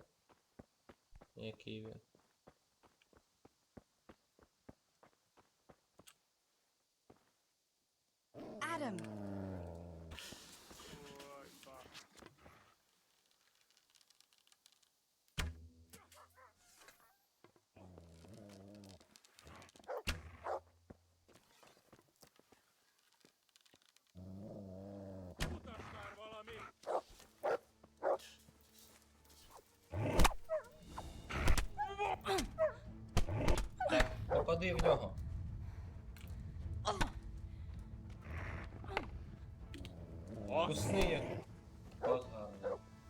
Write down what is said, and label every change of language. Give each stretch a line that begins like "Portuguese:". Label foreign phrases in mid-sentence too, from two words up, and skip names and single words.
Ukrainian: Який він. Adam! Ой, так.
Hungarian: Mutass már valami!
Ukrainian: Так, попади в нього. Кусни його. От гарно.